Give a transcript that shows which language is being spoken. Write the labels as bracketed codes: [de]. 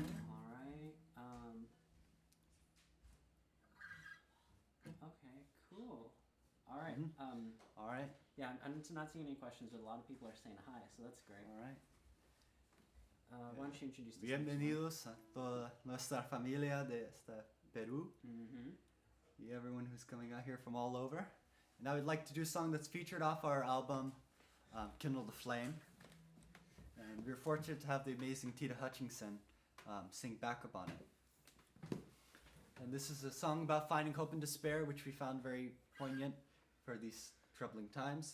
[en] Alright. Okay, cool. Alright. All right. Yeah, I'm not seeing any questions, but a lot of people are saying hi, so that's great. All right. Why don't you introduce this next one? [es] Bienvenidos a toda nuestra familia de Peru. Mm-hmm. [en] Everyone who's coming out here from all over. And I would like to do a song that's featured off our album, Kindle the Flame. And we're fortunate to have the amazing Tita Hutchinson sing backup on it. And this is a song about finding hope and despair, which we found very poignant for these troubling times.